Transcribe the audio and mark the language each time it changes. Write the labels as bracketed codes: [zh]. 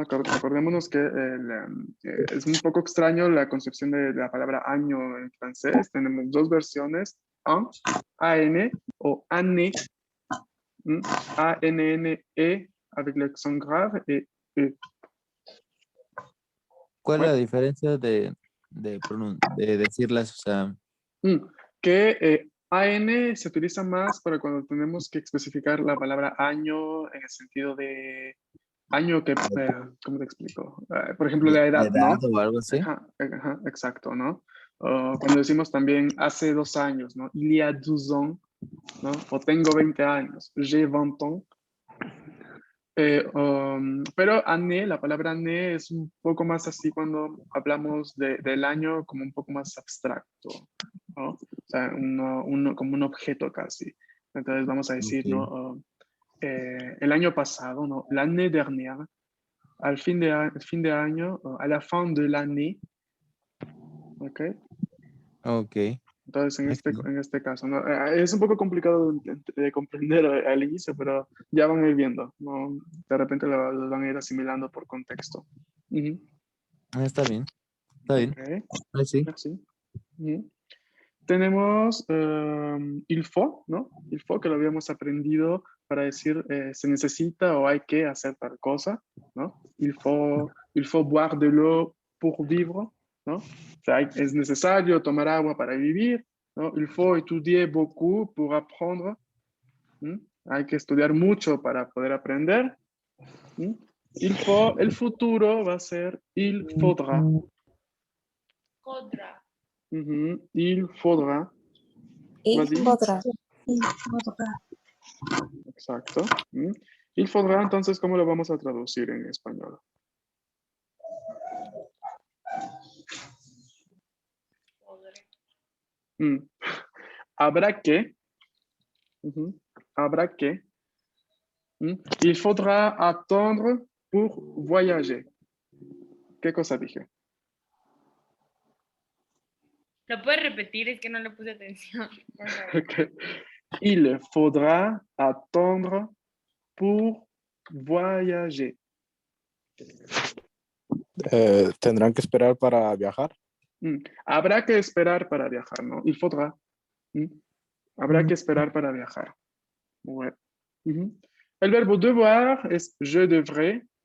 [es] Acordémonos que es un poco extraño la concepción de la palabra año en francés. Tenemos dos versiones, an, A-N o année, A-N-N-E [fr] avec l'accent grave et E. [es] ¿Cuál es [fr] Ouais. [es] la diferencia de decirlas? O sea, Que AN se utiliza más para cuando tenemos que especificar la palabra año en el sentido de año que, ¿cómo te explico? Por ejemplo, la edad, ¿no? o algo así. Ajá, exacto, ¿no? Cuando decimos también hace 2 años, ¿no? [fr] Il y a 12 ans, [es] ¿no? O tengo 20 años, [fr] j'ai 20 ans. [es] Pero année, la palabra année es un poco más así cuando hablamos del año como un poco más abstracto, ¿no? O sea, como un objeto casi. Entonces vamos a decir, Ok. ¿no? El año pasado, ¿no? [fr] L'année dernière, [es] al fin de año, [fr] a la fin de l'année, ¿ok? [es] Ok. Entonces, en este caso, ¿no? Es un poco complicado de comprender al inicio, pero ya van a ir viendo, ¿no? De repente lo van a ir asimilando por contexto. Está bien. Está bien. Okay. Sí. [fr] Merci. [es] Tenemos il faut, ¿no? Il faut, que lo habíamos aprendido para decir se necesita o hay que hacer tal cosa, ¿no? [fr] Il faut boire de l'eau pour vivre, ¿no? [es] O sea, es necesario tomar agua para vivir, ¿no? [fr] Il faut étudier beaucoup pour apprendre. [es] Hay que estudiar mucho para poder aprender. Il faut, el futuro va a ser il faudra. [fr] Faudra. Il faudra. Il Vas-y. faudra. [es] Exacto. Il faudra, entonces, ¿cómo lo vamos a traducir en español? Habrá que. Habrá que. [fr] Il faudra attendre pour voyager. [es] ¿Qué cosa dije? ¿Lo puedes repetir? Es que no le puse atención. Por favor. Okay. [fr] Il faudra attendre pour voyager. [es] Tendrán que esperar para viajar. Habrá que esperar para viajar, ¿no? Il faudra. Habrá que esperar para viajar. [fr] Ouais. [es] El verbo devoir es je devrais.